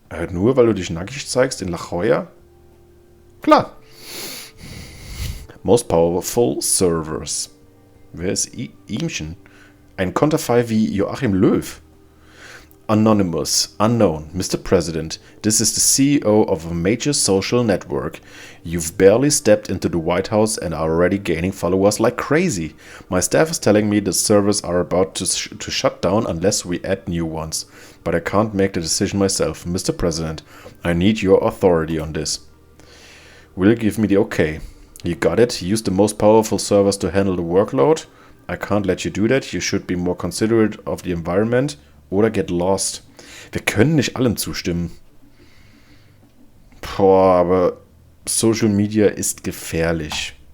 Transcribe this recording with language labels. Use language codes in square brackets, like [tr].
[de] Nur weil du dich nackig zeigst in La Jolla? Klar. [en] Most Powerful Servers. [de] Wer ist Ihmchen? Ein Konterfei wie Joachim Löw. [en] Anonymous, unknown, Mr. President, this is the CEO of a major social network. You've barely stepped into the White House and are already gaining followers like crazy. My staff is telling me the servers are about to shut down unless we add new ones. But I can't make the decision myself. Mr. President, I need your authority on this. Will you give me the okay? You got it. Use the most powerful servers to handle the workload. I can't let you do that. You should be more considerate of the environment. Oder get lost. [de] Wir können nicht allem zustimmen. Boah, aber Social Media ist gefährlich.